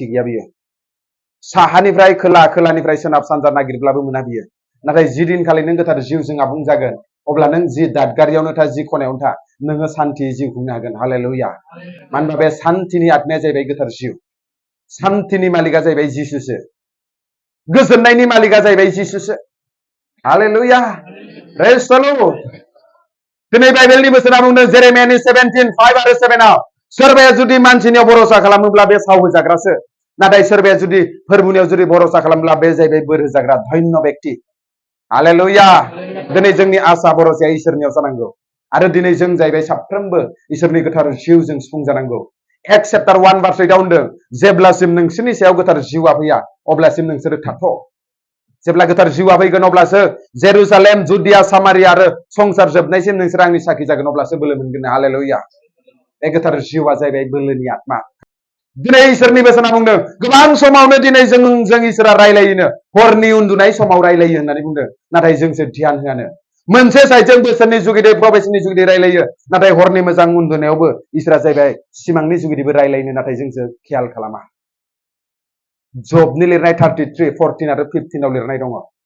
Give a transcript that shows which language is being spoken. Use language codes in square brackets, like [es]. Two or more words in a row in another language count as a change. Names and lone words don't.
[brx] गैया बियो साहानिफ्राय खोला खोलानिफ्राय सोनाब सानजा नागिरब्लाबो मोना बियो नाथाय जि दिनखालि नों गोथार जिउजों आबुं जागोन अब्ला नों जि दादगारियावनो था जि खनायावनो था नोङो सान्थि जिउ खुंनो हागोन हालेलुया मानो होनबा बे सान्थिनि आत्माया जाहैबाय गोथार जिउ सान्थिनि मालिकआ जाहैबाय जिसुसो गोजोननायनि मालिकआ जाहैबाय जिसुसो हालेलुया [en] praise the Lord [brx] दिनै बाइबेलनि बोसोना बुंदों जेरेमियानि 17:5 आरो 7 सोरबाया जुदि मानसिनियाव भरोसा खालामोब्ला बे साव होजाग्रासो नाथाय सोरबाया जुदि फोरबुनियाव जुदि भरोसा खालामब्ला बे जाहैबाय बोर होजाग्रा [hi] धन्य व्यक्ति [brx] हालेलुया दिनै जोंनि आसा भरोसाया इसोरनियाव जानांगौ आरो दिनै जों जाहैबाय साफ्रोमबो इसोरनि गोथार जिउजों सुफुं जानांगौ [en] Acts chapter 1 verse 8 [brx] होनदों जेब्लासिम नोंसोरनि सायाव गोथार जिउआ फैया अब्लासिम नोंसोरो थाथ' जेब्ला गोथार जिउआ फैगोन अब्लासो जेरुसालेम जुदिया सामारिया आरो संसार जोबनायसिम नोंसोर आंनि साखि जागोन अब्लासो बोलो मोनगोन हालेलुया बे गोथार जिउआ जाहैबाय बोलोनि आत्मा दिनै इसोरनि बोसोना बुंदों गोबां समावनो दिनै जों इसोरा रायलायोनो हरनि उन्दुनाय समाव रायलायो होननानै बुंदों नाथाय जोंसो ध्यान होआनो मोनसे साइडजों बोसोरनि जुगिदै प्रभेसननि जुगिदै रायलायो नाथाय हरनि मोजां उन्दुनायावबो इसोरा जाहैबाय सिमांनि जुगिदैबो रायलायनो नाथाय जोंसो खेयाल खालामा जबनि लिरनाय 33 14 आरो 15 आव लिरनाय दङ